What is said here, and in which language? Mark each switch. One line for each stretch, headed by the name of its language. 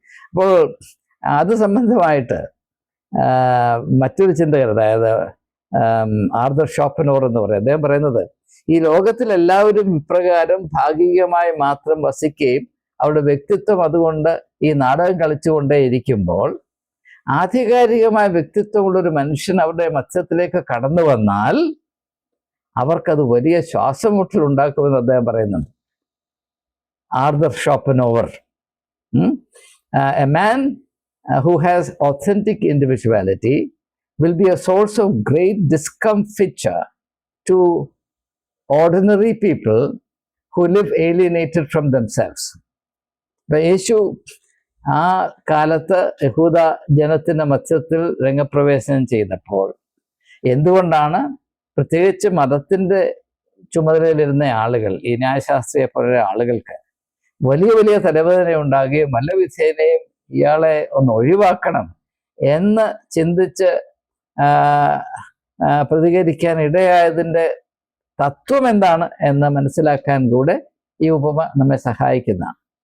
Malayalam: അപ്പോൾ അത് സംബന്ധമായിട്ട് മറ്റൊരു ചിന്തകർ, അതായത് ആർതർ ഷോപ്പനോർ എന്ന് പറയും, അദ്ദേഹം പറയുന്നത്, ഈ ലോകത്തിൽ എല്ലാവരും ഇപ്രകാരം ഭാഗികമായി മാത്രം വസിക്കുകയും അവരുടെ വ്യക്തിത്വം അതുകൊണ്ട് ഈ നാടകം കളിച്ചുകൊണ്ടേ ഇരിക്കുമ്പോൾ ആധികാരികമായ വ്യക്തിത്വമുള്ളൊരു മനുഷ്യൻ അവരുടെ മധ്യത്തിലേക്ക് കടന്നു വന്നാൽ അവർക്കത് വലിയ ശ്വാസം മുട്ടൽ ഉണ്ടാക്കുമെന്ന് അദ്ദേഹം പറയുന്നുണ്ട്.
English: Arthur Schopenhauer. A man who has authentic individuality will be a source of great discomfiture to ordinary people who live alienated from themselves.
Malayalam: ഇപ്പം യേശു ആ കാലത്ത് യഹൂദ ജനത്തിൻ്റെ മധ്യത്തിൽ രംഗപ്രവേശനം ചെയ്തപ്പോൾ എന്തുകൊണ്ടാണ് പ്രത്യേകിച്ച് മതത്തിൻ്റെ ചുമതലയിലിരുന്ന ആളുകൾ, ഈ ന്യായശാസ്ത്രിയെ പോലുള്ള ആളുകൾക്ക് വലിയ വലിയ തലവേദന ഉണ്ടാകുകയും വല്ല വിധേനയും ഇയാളെ ഒന്ന് ഒഴിവാക്കണം എന്ന് ചിന്തിച്ച് പ്രതികരിക്കാൻ ഇടയായതിൻ്റെ തത്വം എന്താണ് എന്ന് മനസ്സിലാക്കാൻ കൂടെ ഈ ഉപമ നമ്മെ സഹായിക്കുന്നതാണ്.